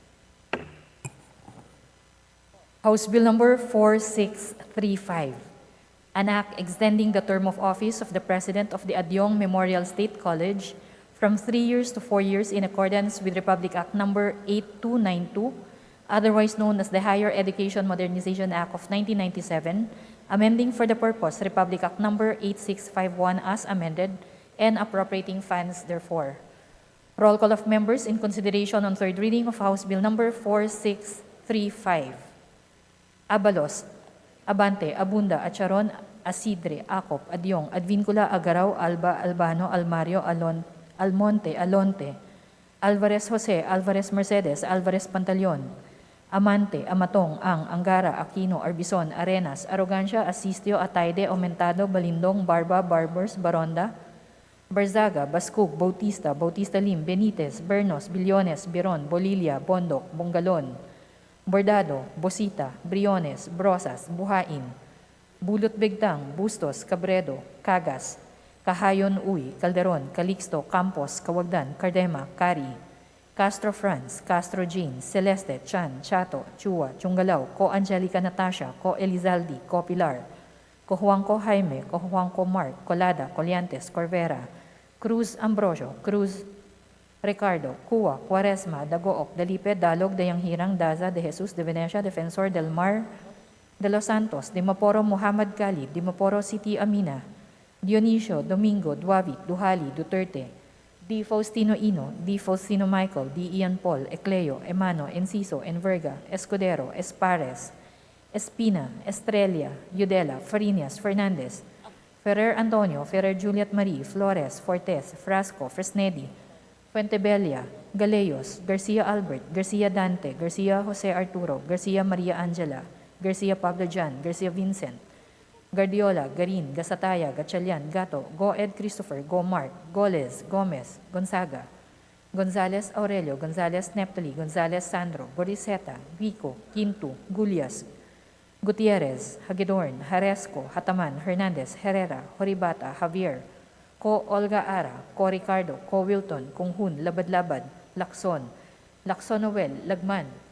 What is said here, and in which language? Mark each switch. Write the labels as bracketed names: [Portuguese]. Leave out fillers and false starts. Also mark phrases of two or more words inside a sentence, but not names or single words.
[English] House Bill number 4635, an act extending the term of office of the President of the Adyong Memorial State College from 3 years to 4 years in accordance with Republic Act number 8292, otherwise known as the Higher Education Modernization Act of 1997, amending for the purpose Republic Act number 8651 as amended, and appropriating funds therefore. Roll call of members in consideration on third reading of House Bill number 4635. Abalos, Abante, Abunda, Acharon, Asidre, Acop, Adyong, Advincula, Agaraw, Alba, Albano, Almario, Almonte, Alonte, Alvarez Jose, Alvarez Mercedes, Alvarez Pantaleon, Amante, Amatong, Angara, Aquino, Arbison, Arenas, Arrogancia, Asistio, Ataide, Aumentado, Balindong, Barba, Barbers, Baronda, Barzaga, Bascug, Bautista, Bautista Lim, Benitez, Bernos, Billones, Biron, Bolilla, Bondok, Bongalon, Bordado, Bosita, Briones, Brosas, Buhain, Bulot Begtang, Bustos, Cabredo, Cagas, Kahayon Uy, Calderon, Calixto, Campos, Kawagdan, Cardema, Cari, Castro Franz, Castro Jean, Celeste, Chan, Chato, Chua, Chungalao, Ko Angelica Natasha, Ko Elizaldi, Ko Pilar, Ko Juanco Jaime, Ko Juanco Mark, Colada, Coliantes, Corvera, Cruz Ambrosio, Cruz Ricardo, Cuwa, Quaresma, Dagook, Dalipe, Dalog, Dayanghirang, Daza, De Jesus, De Venecia, Defensor del Mar, De Los Santos, Dimaporo, Muhammad Khalid, Dimaporo City, Amina, Dionisio, Domingo, Duavit, Duhali, Duterte, D. Faustino Ino, D. Faustino Michael, D. Ian Paul, Ecleo, Emano, Enciso, Enverga, Escudero, Espares, Espina, Estrella, Yudela, Farinas, Fernandez, Ferrer Antonio, Ferrer Juliet Marie, Flores, Fortes, Frasco, Fresnedi, Fuentebella, Galeyos, Garcia Albert, Garcia Dante, Garcia Jose Arturo, Garcia Maria Angela, Garcia Pablo Jan, Garcia Vincent, Guardiola, Garin, Gasataya, Gatchalian, Gato, Goed Christopher, Go Mark, Goles, Gomez, Gonzaga, Gonzales Aurelio, Gonzales Neptali, Gonzales Sandro, Goriseta, Vico, Quinto, Gulias, Gutierrez, Hagedorn, Haresco, Hataman, Hernandez, Herrera, Horibata, Javier, Ko Olga Ara, Ko Ricardo, Ko Wilton, Kunghun, Labad-Labad, Lacson, Lacson Noel, Lagman,